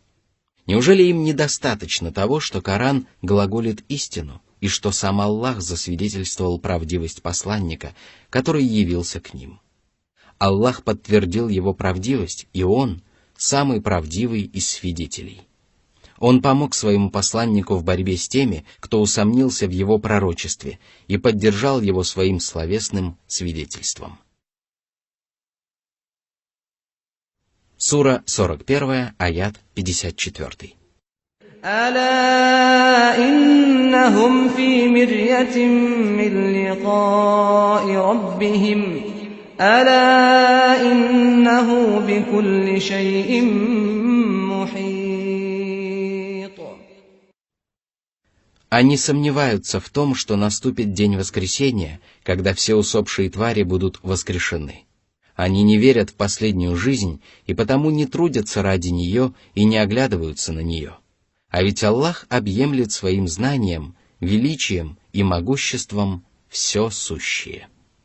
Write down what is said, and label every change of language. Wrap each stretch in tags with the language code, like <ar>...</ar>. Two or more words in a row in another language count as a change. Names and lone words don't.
<ru>Неужели им недостаточно того, что Коран глаголит истину, и что сам Аллах засвидетельствовал правдивость посланника, который явился к ним? Аллах подтвердил его правдивость, и Он – самый правдивый из свидетелей. Он помог своему посланнику в борьбе с теми, кто усомнился в его пророчестве, и поддержал его своим словесным свидетельством. Сура 41, аят 54.</ru> <ar>ألا إنهم في مرية من لقاء ربهم ألا إنه بكل شيء محيط.</ar> <ru>Они сомневаются в том, что наступит день воскресения, когда все усопшие твари будут воскрешены. Они не верят в последнюю жизнь и потому не трудятся ради нее и не оглядываются на нее. А ведь Аллах объемлет своим знанием, величием и могуществом все сущее.</ru>